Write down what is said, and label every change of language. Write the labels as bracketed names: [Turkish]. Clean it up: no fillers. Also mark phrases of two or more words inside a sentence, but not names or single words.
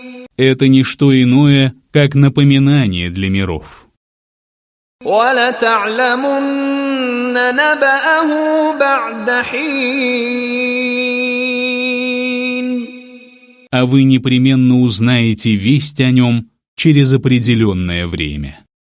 [Russian] Это не что иное, как напоминание для миров. [Arabic] وَلَتَعْلَمُنَّ نَبَأَهُ بَعْدَ حِينٍ. [Russian] А вы непременно узнаете весть о нем через определенное время.